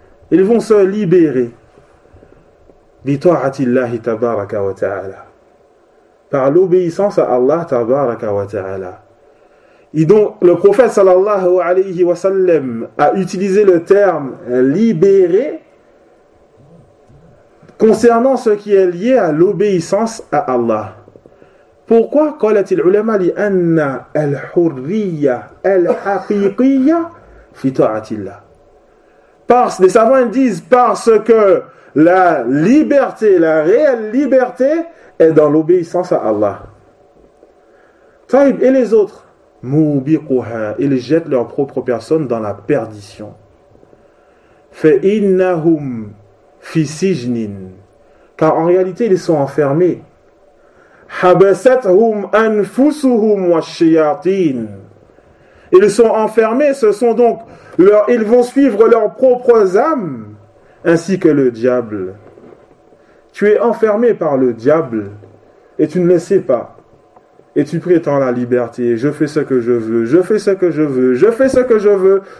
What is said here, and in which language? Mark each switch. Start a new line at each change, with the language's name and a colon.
French: Ils vont se libérer
Arabic: bi ta'atillahi tabaraka wa ta'ala,
French: par l'obéissance à Allah tabaraka wa ta'ala. Et donc le prophète sallallahu alayhi wa sallam a utilisé le terme libérer concernant ce qui est lié à l'obéissance à Allah. Pourquoi
Arabic: قالت العلماء لأن الحرية الحقيقية في طاعة الله.
French: Parce les savants disent parce que la liberté, la réelle liberté est dans l'obéissance à Allah. طيب et les autres موبقها, ils jettent leur propre personne dans la perdition.
Arabic: فإنهم في سجن,
French: car en réalité ils sont enfermés.
Arabic: حبستهم أنفسهم والشياطين.
French: Ils sont enfermés, ce sont donc leurs, ils vont suivre leurs propres âmes ainsi que le diable. Tu es enfermé par le diable et tu ne le sais pas. Et tu prétends la liberté, je fais ce que je veux, je fais ce que je veux, je fais ce que je veux.